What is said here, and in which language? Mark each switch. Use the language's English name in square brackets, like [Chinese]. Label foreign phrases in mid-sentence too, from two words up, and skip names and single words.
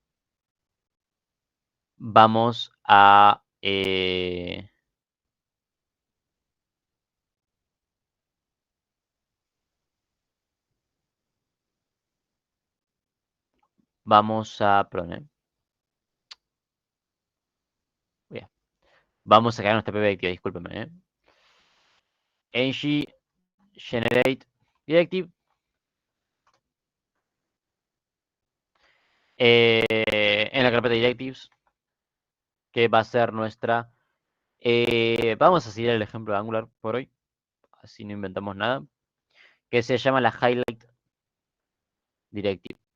[Spanish] Vamos a perdón, bien. Vamos a crear nuestra propia directiva, discúlpeme. [English] ng generate directive. [Spanish] En la carpeta directives, que va a ser nuestra. Vamos a seguir el ejemplo de Angular por hoy, así no inventamos nada, que se llama la [English] highlight directive.